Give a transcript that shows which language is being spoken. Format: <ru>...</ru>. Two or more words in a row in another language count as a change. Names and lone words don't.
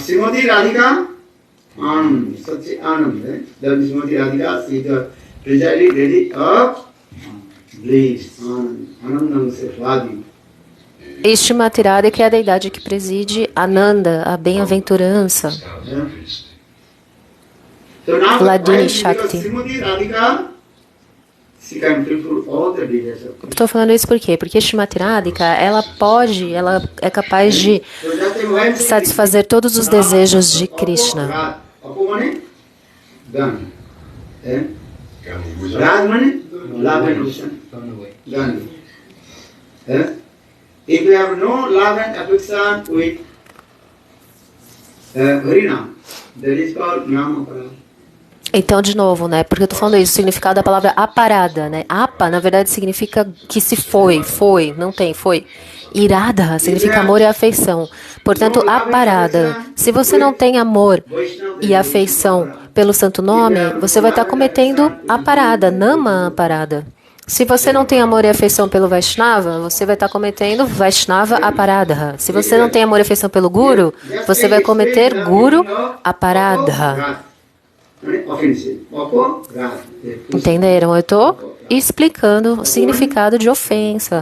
<pt>Srimati Radhika é a deidade que preside Ananda, a bem-aventurança.</pt> <sa>ह्लादिनी शक्ति.</sa> <pt>Estou falando isso por quê? Porque Srimati Radhika, ela é capaz de satisfazer todos os desejos de Krishna.</pt> <en>If you have no love and affection with Harinam, that is called Namaparada.</en> <pt>Então, de novo, né? Porque eu tô falando isso, o significado da palavra aparada, né? Apa, na verdade, significa que se foi, não tem, foi. Irada significa amor e afeição. Portanto, aparada. Se você não tem amor e afeição pelo santo nome, você vai estar cometendo aparada,</pt> <sa>नाम अपराध.</sa> <pt>Se você não tem amor e afeição pelo Vaishnava, você vai estar cometendo</pt> <sa>वैष्णव अपराध.</sa> <pt>Se você não tem amor e afeição pelo Guru, você vai cometer</pt> <sa>गुरु अपराध.</sa> <pt>Entenderam? Eu estou explicando o significado de ofensa.</pt>